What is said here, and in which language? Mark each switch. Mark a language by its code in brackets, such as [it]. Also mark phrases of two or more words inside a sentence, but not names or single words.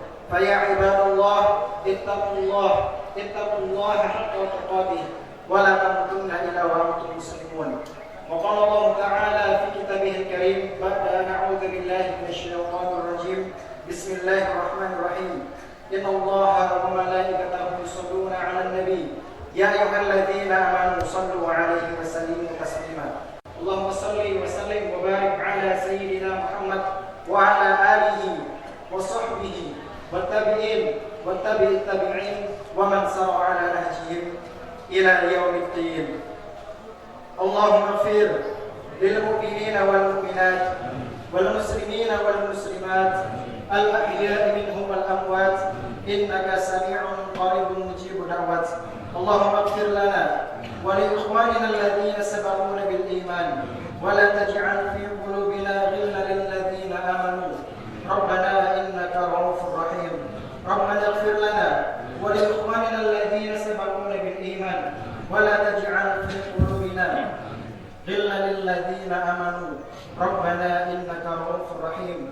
[ar] فيا عباد الله اتقوا الله حق تقاته ولا تموتن إلا وأنتم مسلمون. وقال الله تعالى في كتابه الكريم بعد أن أعوذ بالله من الشيطان الرجيم. Bismillahirrahmanirrahim. إن الله وملائكته يصلون على النبي. يا أيها الذين آمنوا صلوا عليه وسلموا تسليما. اللهم صل وسلم وبارك على سيدنا محمد وعلى آله وصحبه والتابعين وتابعي التابعين ومن سار على نهجهم إلى يوم الدين. اللهم اغفر للمؤمنين والمؤمنات والمسلمين والمسلمات الأحياء منهم والأموات إنك سميع قريب مجيب الدعوات. اللهم اغفر لنا ولإخواننا الذين سبقونا بالإيمان ولا تجعل في قلوبنا غلا للذين آمنوا ربنا إنك رؤوف رحيم. ربنا اغفر لنا ولإخواننا الذين سبقونا بالإيمان ولا تجعل في قلوبنا غلا للذين آمنوا ربنا إنك رؤوف رحيم.